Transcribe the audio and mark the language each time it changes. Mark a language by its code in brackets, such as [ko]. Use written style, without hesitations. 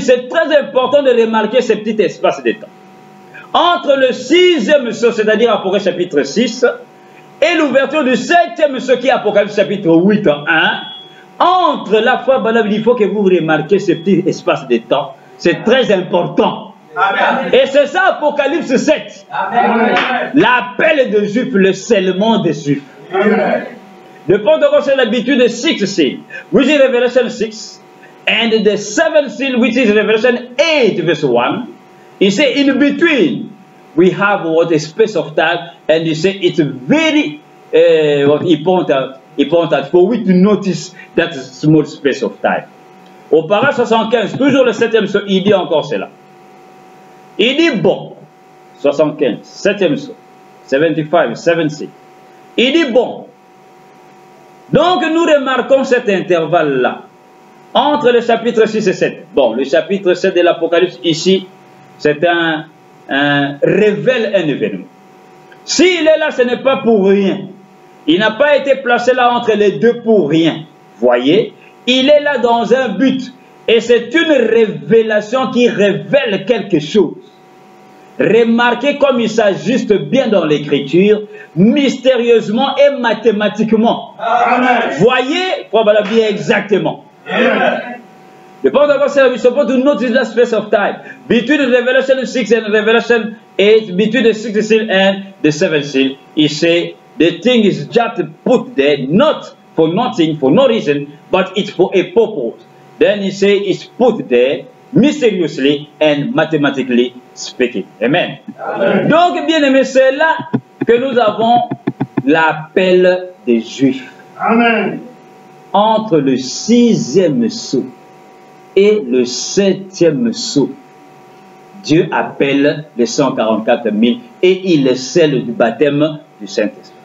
[fr] C'est très important de remarquer ce petit espace de temps. Entre le 6e sceau, c'est-à-dire Apocalypse chapitre 6, et l'ouverture du 7e sceau qui est Apocalypse chapitre 8 en 1, entre la fois, il faut que vous remarquiez ce petit espace de temps. C'est très important. Amen. Et c'est ça Apocalypse 7. Amen. L'appel des Juifs, le scellement des Juifs. Amen. [en] The protocol says that between the 6th seal, which is Revelation 6, and the 7th seal, which is Revelation 8, verse 1, he said in between, we have what a space of time, and he said it's very important for we to notice that small space of time. [fr] Au paragraphe 75, toujours le 7e sceau, il dit encore cela. Il dit bon, 75, 7e sceau, 75, [en] 7th seal. [fr] Il dit bon. Donc nous remarquons cet intervalle-là. Entre le chapitre 6 et 7. Bon, le chapitre 7 de l'Apocalypse, ici, c'est révèle un événement. S'il est là, ce n'est pas pour rien. Il n'a pas été placé là entre les deux pour rien. Voyez, il est là dans un but. Et c'est une révélation qui révèle quelque chose. Remarquez comme il s'ajuste bien dans l'écriture, mystérieusement et mathématiquement. Amen. Voyez, probablement bien exactement. Amen. [en] The point of God said we're supposed to notice that space of time between the Revelation 6 and Revelation 8, between the 6th seal and the 7th seal. He said the thing is just put there, not for nothing, for no reason, but it's for a purpose. Then he said it's put there mysteriously and mathematically speaking. Amen. Amen. [fr] Donc, bien aimé, c'est là que nous avons l'appel des Juifs. Amen. Entre le 6e sceau et le 7e sceau, Dieu appelle les 144 000 et il les scelle du baptême du Saint-Esprit.